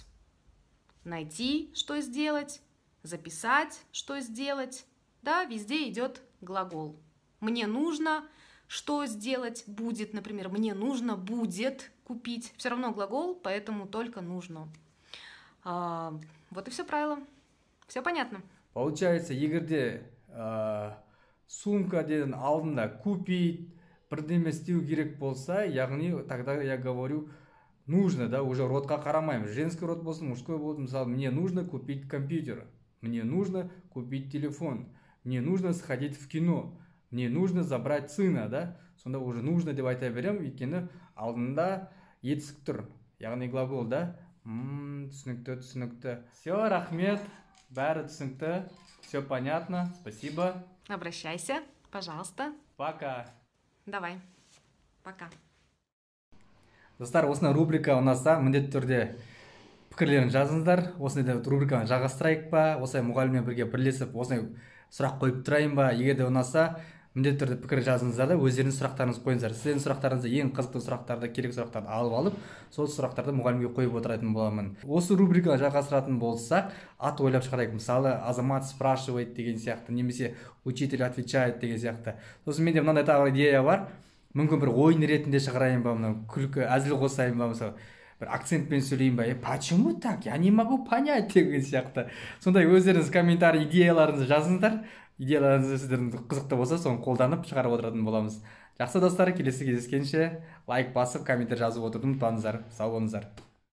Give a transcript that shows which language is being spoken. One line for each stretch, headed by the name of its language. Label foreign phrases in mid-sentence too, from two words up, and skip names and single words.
Russian: Найти, что сделать, записать, что сделать. Да, везде идет глагол. Мне нужно, что сделать будет, например, мне нужно будет купить. Все равно глагол, поэтому только нужно. Вот и все правило. Все понятно. Получается,
Kazakh: егерде сумка деген алдында купить, бірдеме істеу керек болса, яғни
Russian: тогда я говорю нужно, да, уже
Kazakh: родқа қарамаймыз.
Russian: Женский род
Kazakh: болсын, мужской болсын, мысалы,
Russian: мне нужно купить компьютер, мне нужно купить телефон, мне нужно сходить в кино, мне нужно забрать сына, да?
Kazakh: Сонда
Russian: уже нужно
Kazakh: деп айта берем, өйткені алдында етістік тұр, яғни глагол, да? Түсінікті. Все, рахмет, бәрі түсінікті,
Russian: все понятно, спасибо. Обращайся, пожалуйста. Пока. Давай. Пока.
Kazakh: Достар, осындай рубрика ұнаса, міндетті түрде пікірлерін жазыңыздар. Осындай рубриканы жалғастырайық па, осылай мұғаліммен бірге бірлесіп осындай сұрақ қойып тұрайын ба? Егер де ұнаса, міндетті түрде пікір жазыңыздар да өздеріңіз сұрақтарыңызды қойыңыздар. Сіздердің сұрақтарыңызды, ең қызықты сұрақтарды, керек сұрақтарды алып, сол сұрақтарды мұғалімге қойып отыратын боламын. Осы рубриканы жалғастыратын болсақ, ат ойлап шығарайық. Мысалы, Азамат спрашивает деген сияқты, немесе
Russian: учитель отвечает
Kazakh: деген сияқты. Сосын менде мынандай тағы идея бар. Мүмкін бір ойын ретінде шығарайын ба, мынау күлкі, әзіл қосайын ба, мысалы бір акцентпен сөйлейін ба,
Russian: почему так, я не могу понять
Kazakh: деген сияқты. Сондай өздеріңіз комментарий идеяларыңызды жазыңыздар. Идеяларыңыз сіздердің қызықты болса, соны қолданып шығарып отыратын боламыз. Жақсы достар, келесі кездескенше лайк басып, комментарий жазып отыруды ұмытпаңыздар. Сау болыңыздар.